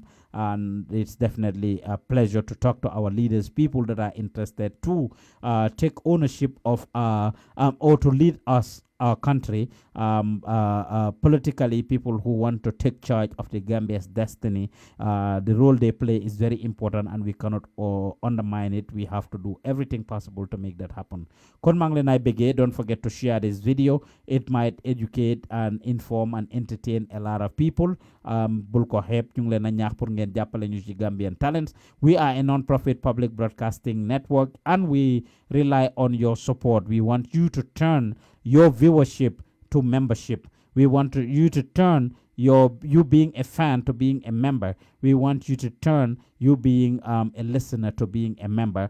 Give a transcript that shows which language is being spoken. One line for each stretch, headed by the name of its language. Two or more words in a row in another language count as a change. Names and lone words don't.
English: And it's definitely a pleasure to talk to our leaders, people that are interested to take ownership of or to lead us, our country, politically, people who want to take charge of the Gambia's destiny. The role they play is very important, and we cannot undermine it. We have to do everything possible to make that happen.
Wolof: Kon mang len ay bege,
English: don't forget to share this video. It might educate and inform and entertain a lot of people.
Wolof: Bul ko xeeb, ñu ngi leen a ñaax pour ngeen jàppale ñu ci Gambian Talents.
English: We are a non-profit public broadcasting network, and we rely on your support. We want you to turn your viewership to membership. We want you to turn you being a fan to being a member. We want you to turn you being a listener to being a member.